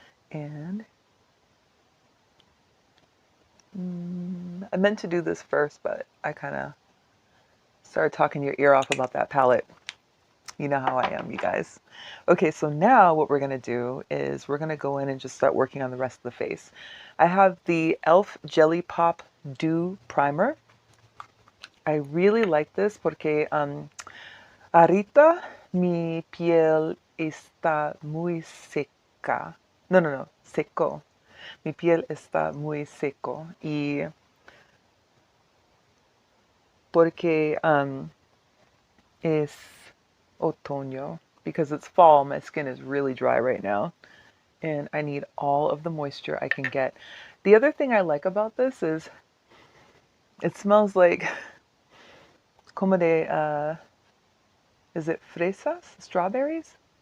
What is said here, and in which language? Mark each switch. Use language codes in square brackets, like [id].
[en] And I meant to do this first, but I kind of started talking your ear off about that palette. You know how I am, you guys. Okay, so now what we're going to do is we're going to go in and just start working on the rest of the face. I have the e.l.f. Jellypop Dew Primer. I really like this [es] porque ahorita mi piel está muy seca. No, seco. Mi piel está muy seco. Y porque es otoño, [en] because it's fall, my skin is really dry right now. And I need all of the moisture I can get. The other thing I like about this is it smells like [es] como de, [en] is it [es] fresas? [en] Strawberries?